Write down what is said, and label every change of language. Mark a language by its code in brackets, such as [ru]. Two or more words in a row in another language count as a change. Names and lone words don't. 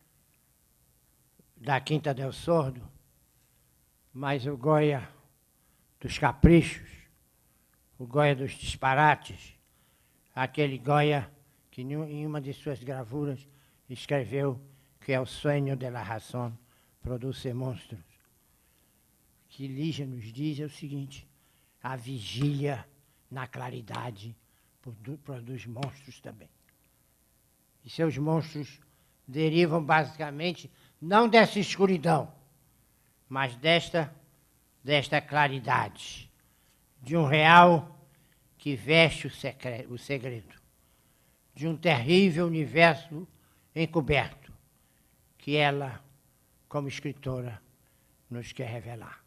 [pt] da Quinta del Sordo, mas o Goya dos caprichos, o Goya dos disparates, aquele Goya que em uma de suas gravuras escreveu que é o sonho [es] de la razón produce [pt] monstros. O que Lígia nos diz é o seguinte: a vigília na claridade produz monstros também. E seus monstros derivam basicamente não dessa escuridão, mas desta claridade, de um real que veste o segredo, de um terrível universo encoberto, que ela, como escritora, nos quer revelar.